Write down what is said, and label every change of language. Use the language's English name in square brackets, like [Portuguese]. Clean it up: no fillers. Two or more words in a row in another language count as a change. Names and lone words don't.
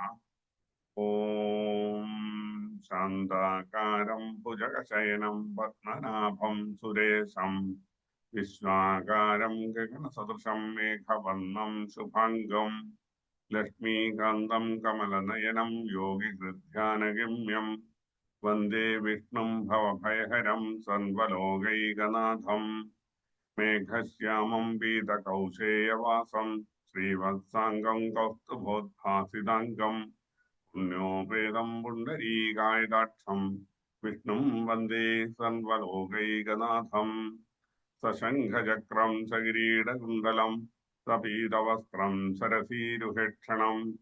[Sanskrit] ओं शान्ताकारं भुजगशयनं पद्मनाभं सुरेशं विश्वाकारं गगनसदृशं मेघवर्णं शुभाङ्गं लक्ष्मीकान्तं कमलनयनं योगिहृद्ध्यानगम्यं वन्दे विष्णुं भवभयहरं सर्वलोकैकनाथं मेघश्यामं पीतकौशेयवासं श्रीवत्साङ्गं कौस्तुभोद्भासिताङ्गं पुण्यो वेदं पुण्डरीकायदाक्षं विष्णुं वन्दे सर्वलोकैकनाथं सशङ्खचक्रं सकिरीटकुण्डलं सपीतवस्त्रं सरसीरुहेक्षणं